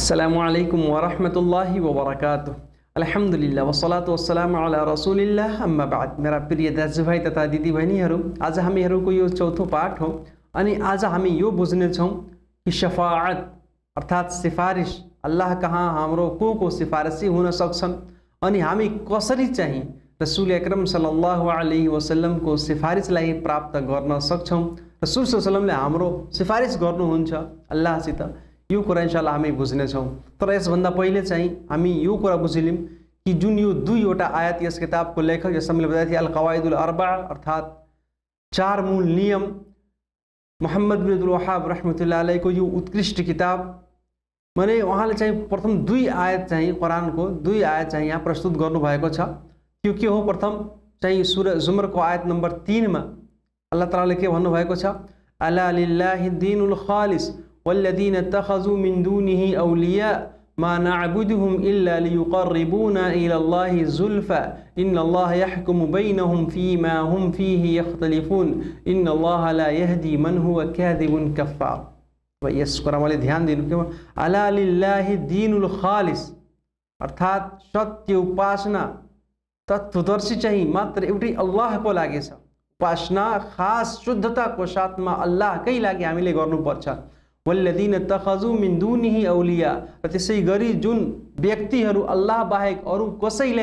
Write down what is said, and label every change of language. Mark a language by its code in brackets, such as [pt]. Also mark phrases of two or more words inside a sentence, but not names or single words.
[ar] السلام عليكم ورحمة الله وبركاته. الحمد لله والصلاة والسلام على رسول الله أما بعد. [ne] मेरा प्रिय दाजुभाइ तथा दिदीबहिनीहरू, आज हामीहरूको यो चौथो पाठ हो अनि आज हामी यो बुझ्नेछौँ कि शफाअत अर्थात् सिफारिस अल्लाह कहाँ हाम्रो को सिफारिसी हुन सक्छन् अनि हामी कसरी चाहिँ रसूल अकरम [ar] صلى الله عليه وسلم [ne] को सिफारिसलाई प्राप्त गर्न सक्छौँ। रसूल [ar] صلى الله عليه وسلم [ne] हाम्रो सिफारिस गर्नुहुन्छ अल्लाहसित, यो कुरा इन्शाअल्लाह हामी बुझ्नेछौँ। तर यसभन्दा पहिले चाहिँ हामी यो कुरा बुझिलियौँ कि जुन यो दुईवटा आयत यस किताबको लेखक जैसा मैले बताए थे अल कवाइदुल अर्बा अर्थात् चार मूल नियम, मोहम्मद बिन अब्दुल वहाब [ar] رحمة الله عليه [ne] यो उत्कृष्ट किताब माने उहाँले चाहिँ प्रथम दुई आयत चाहिँ कुरानको दुई आयत चाहिँ यहाँ प्रस्तुत गर्नुभएको छ। त्यो के हो? प्रथम चाहिँ सूरा जुमरको आयत नम्बर 3 मा अल्लाह तालाले के भन्नुभएको छ? [ar] ألا لله الدين الخالص والذين اتخذوا من دونه أولياء ما نعبدهم إلا ليقربونا إلى الله زلفى إن الله يحكم بينهم فيما هم فيه يختلفون إن الله لا يهدي من هو كاذب كفار. [ne] भाई यस कुरामाले ध्यान दिनु के [ar] ألا لله الدين الخالص [ne] अर्थात् सत्य उपासना तत्वदर्शी चाहिँ मात्र एउटै अल्लाहको लागि छ। उपासना खास शुद्धताको साथमा अल्लाहकै लागि हामीले गर्नुपर्छ। [ar] والذين اتخذوا من دونه أولياء, [ne] र त्यसै गरी जुन व्यक्तिहरू अल्लाह बाहेक अरू कसैलाई